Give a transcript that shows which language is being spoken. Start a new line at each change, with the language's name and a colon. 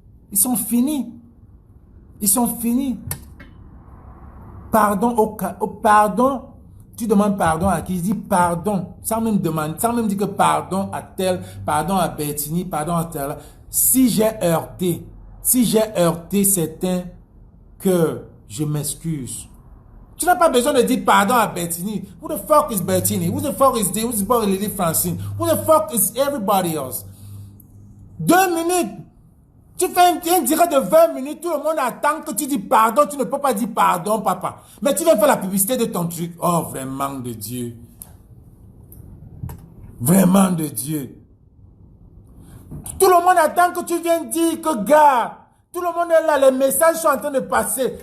French: Ils sont finis. Ils sont finis. Pardon pardon. Tu demandes pardon à qui? Il dit pardon. Sans même dire que pardon à tel, pardon à Bertini, pardon à tel. Si j'ai heurté certains, que je m'excuse. Tu n'as pas besoin de dire pardon à Bertini.
English: Who the fuck is Bertini? Who the fuck is this? Who the fuck is Lady Francine? Who the fuck is everybody else? 2 minutes.
French: Tu fais un direct de 20 minutes, tout le monde attend que tu dis pardon. Tu ne peux pas dire pardon, papa. Mais tu viens faire la publicité de ton truc. Oh, vraiment de Dieu. Vraiment de Dieu. Tout le monde attend que tu viennes dire que, gars, tout le monde est là, les messages sont en train de passer.